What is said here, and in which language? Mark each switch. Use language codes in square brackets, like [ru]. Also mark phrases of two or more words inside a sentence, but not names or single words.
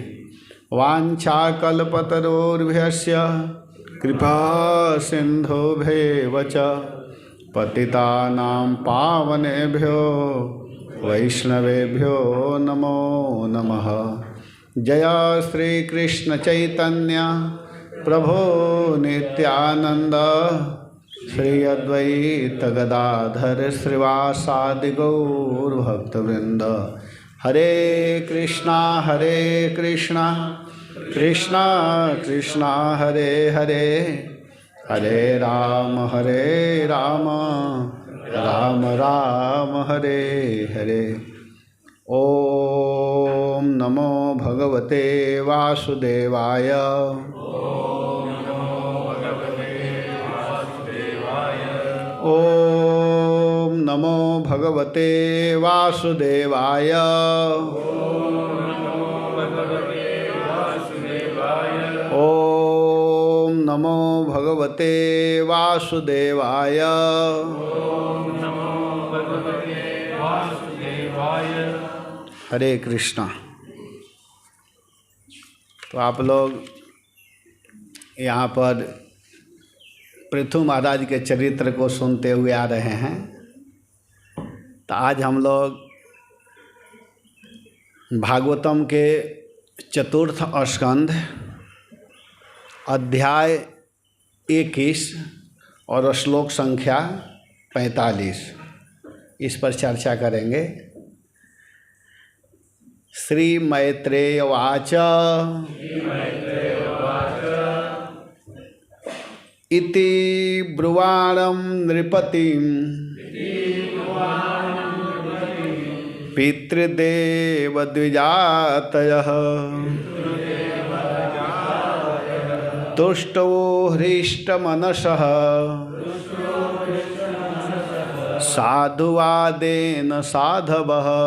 [sa] वाञ्छाकल्पतरोर्भ्यस्य कृपा सिन्धुभ्येव च पतितानां पावनेभ्यो वैष्णवेभ्यो नमो नमः। जय श्री कृष्ण चैतन्य प्रभो नित्यानंद श्री अद्वैत गदाधर श्रीवासादि गौर भक्तवृंद। हरे कृष्णा कृष्णा कृष्णा हरे हरे, हरे राम राम राम हरे हरे। ओम नमो भगवते वासुदेवाय। ओम नमो भगवते वासुदेवाय। ओम नमो भगवते वासुदेवाय। हरे कृष्णा। [hi] तो आप लोग यहाँ पर पृथु महाराज के चरित्र को सुनते हुए आ रहे हैं। तो आज हम लोग भागवतम के चतुर्थ स्कंध अध्याय 21 और श्लोक संख्या 45 इस पर चर्चा करेंगे। [sa] श्री मैत्रेय उवाच इति ब्रुवाणं नृपतिं पितृदेवद्विजातयः तुष्टो हृष्टमनसः साधुवादेन साधवः।